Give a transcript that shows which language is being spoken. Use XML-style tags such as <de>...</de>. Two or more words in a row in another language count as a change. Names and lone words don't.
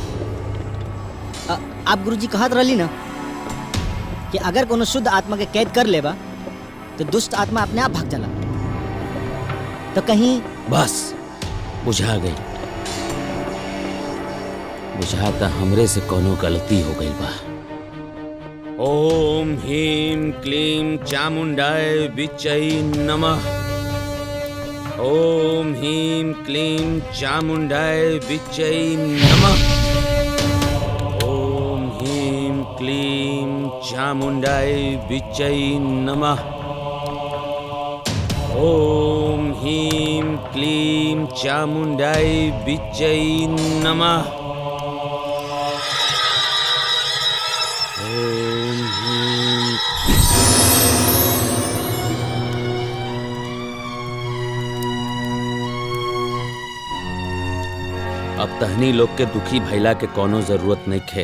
<bho>आप गुरुजी कहत रहली ना कि अगर कोनो शुद्ध आत्मा के कैद कर लेबा तो दुष्ट आत्मा अपने आप भाग जाला। तो कहीं बस बुझा गई। बुझाता हमरे से कोनो गलती हो गई बा।</bho> <sa>ओम ह्रीं क्लीं चामुंडाय विच्चै नमः। ओम ह्रीं क्लीं चामुंडाय विच्चै नमः। ओम ह्रीं क्लीं चामुंडाय विच्चै नमः। ओम ह्रीं क्लीं चामुंडाय विच्चै नमः।</sa> <bho>अब तहनी लोग के दुखी भैला के कोनो जरूरत नहीं खे।</bho>